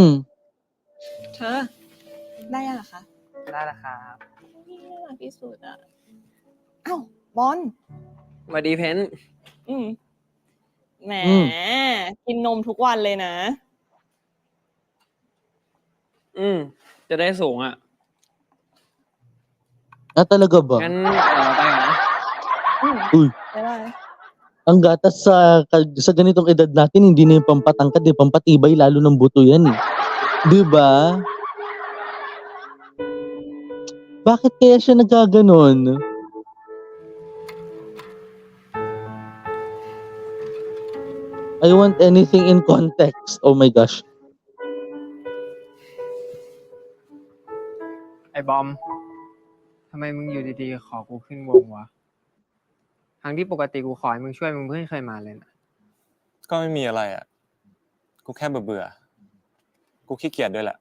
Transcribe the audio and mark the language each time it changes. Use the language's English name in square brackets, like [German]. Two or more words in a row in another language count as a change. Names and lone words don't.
[Thai] เธอ ได้ยังเหรอคะ ได้แล้วครับ นี่น่ารักที่สุดอ่ะอ้าวบอล สวัสดีเพน แหม อืม กินนมทุกวันเลยนะ จะได้สูงอ่ะ [Filipino] talaga ba? [Thai] งั้นไปก่อนนะ [Filipino] Uy, [Thai] บ๊ายบาย [Filipino] ang gatas sa ganitong edad natin hindi na yung pampatangkad, pampatibay lalo ng buto yan eh. 'Di ba? Bakit kaya siya nagkaganon? [English] I want anything in context. Oh my gosh. [Thai] ไอ้บอม ทำไมมึงอยู่ดีๆ ขอกูขึ้นวงวะ ทั้งที่ปกติกูขอให้มึงช่วยมึงไม่เคยมาเลยนะ ก็ไม่มีอะไรอ่ะ กูแค่เบื่อๆกูขี้เกียจด้วยแหละ